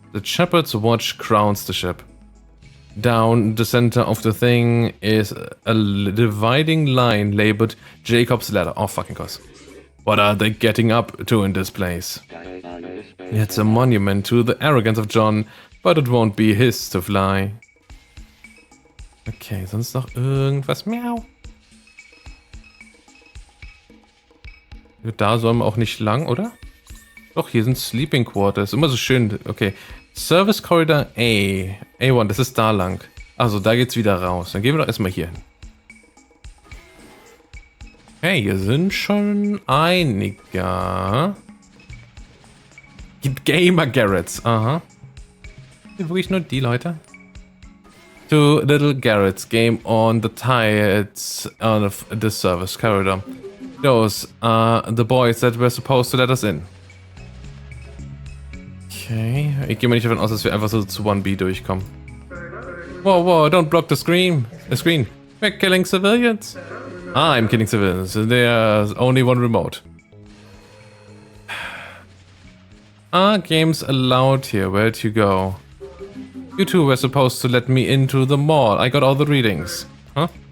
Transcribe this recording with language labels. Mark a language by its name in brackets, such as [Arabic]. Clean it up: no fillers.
[English] The Shepherd's Watch crowns the ship. Down the center of the thing is a dividing line labeled Jacob's Ladder. Oh, fucking course. What are they getting up to in this place? It's a monument to the arrogance of John, but it won't be his to fly. [German] Okay, sonst noch irgendwas? Miau. Da sollen wir auch nicht lang, oder? Doch, hier sind Sleeping Quarters. Immer so schön. Okay. Service Corridor A. A1, das ist da lang. Also, da geht's wieder raus. Dann gehen wir doch erstmal hier hin. Okay, hier sind schon einige. Gamer Garrets. Aha. Sind wirklich nur die Leute? [English] Two little Garrets game on the tides of the service corridor. Those are the boys that were supposed to let us in. [German] Okay, ich gehe mal nicht davon aus, dass wir einfach so zu 1B durchkommen. [English] Whoa, don't block the screen. We're killing civilians. I'm killing civilians. There's only one remote. Are games allowed here? Where'd you go? You two were supposed to let me into the mall. I got all the readings. Huh?